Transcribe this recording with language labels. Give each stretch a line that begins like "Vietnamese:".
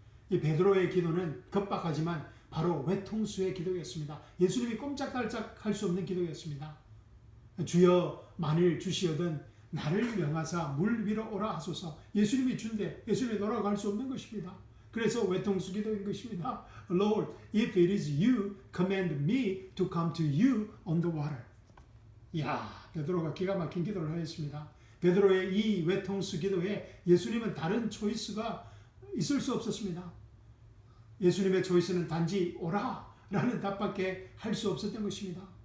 Korean: 이 베드로의 기도는 급박하지만 바로 외통수의 기도였습니다. 예수님이 꼼짝달싹할 수 없는 기도였습니다. 주여 만일 주시어든 나를 명하사 물 위로 오라 하소서. 예수님이 준대 예수님이 오라고 할 수 없는 것입니다. 그래서 외통수 기도인 것입니다.
English: Lord, if it is you, command me to come to you on the water.
Korean: 이야, 베드로가 기가 막힌 기도를 하였습니다. 베드로의 이 외통수 기도에 예수님은 다른 초이스가 있을 수 없었습니다. 예수님의 초이스는 단지 오라 라는 답밖에 할 수 없었던 것입니다.